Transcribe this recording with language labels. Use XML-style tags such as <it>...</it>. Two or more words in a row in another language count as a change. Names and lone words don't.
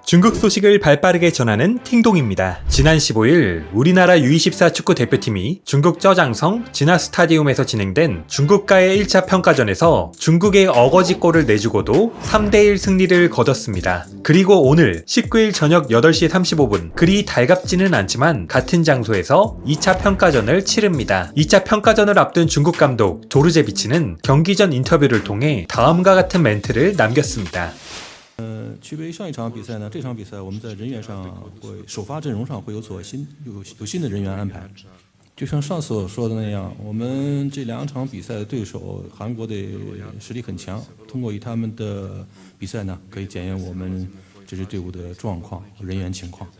<ko>중국 소식을 발빠르게 전하는 팅동입니다. 지난 15일 우리나라 U24 축구 대표팀이 중국 쩌장성 진화 스타디움에서 진행된 중국과의 1차 평가전에서 중국의 어거지골을 내주고도 3대1 승리를 거뒀습니다. 그리고 오늘 19일 저녁 8시 35분 그리 달갑지는 않지만 같은 장소에서 2차 평가전을 치릅니다. 2차 평가전을 앞둔 중국 감독 조르제비치는 경기 전 인터뷰를 통해 다음과 같은 멘트를 남겼습니다.</ko> <zh>区别于上一场比赛呢，这场比赛我们在人员上会首发阵容上会有新的人员安排。就像上次我说的那样，我们这2场比赛的对手韩国的实力很强，通过以他们的比赛呢，可以检验我们这支队伍的状况和人员情况。</zh>